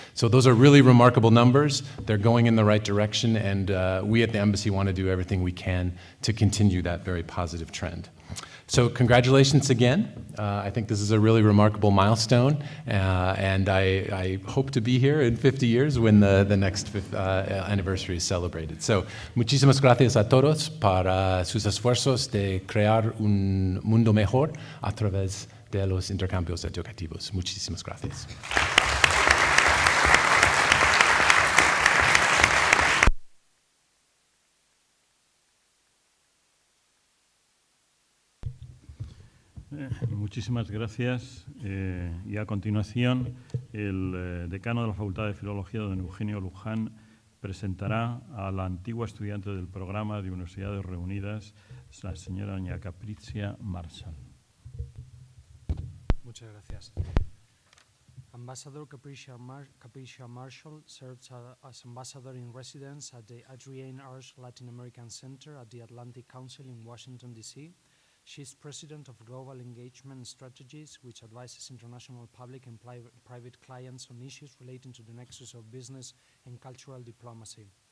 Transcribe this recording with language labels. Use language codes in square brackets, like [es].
[en] So those are really remarkable numbers. They're going in the right direction, and we at the Embassy want to do everything we can to continue that very positive trend. So congratulations again. I think this is a really remarkable milestone, and I hope to be here in 50 years when the next anniversary is celebrated. [es] So muchísimas gracias a todos para sus esfuerzos de crear un mundo mejor a través de los intercambios educativos. Muchísimas gracias. Muchísimas gracias. Y a continuación, el decano de la Facultad de Filología, don Eugenio Luján, presentará a la antigua estudiante del Programa de Universidades Reunidas, la señora doña Capricia Marshall. Muchas gracias. [en] Ambassador Capricia Marshall serves as ambassador in residence at the Adrienne Arch Latin American Center at the Atlantic Council in Washington, D.C. She is president of Global Engagement Strategies, which advises international public and private clients on issues relating to the nexus of business and cultural diplomacy.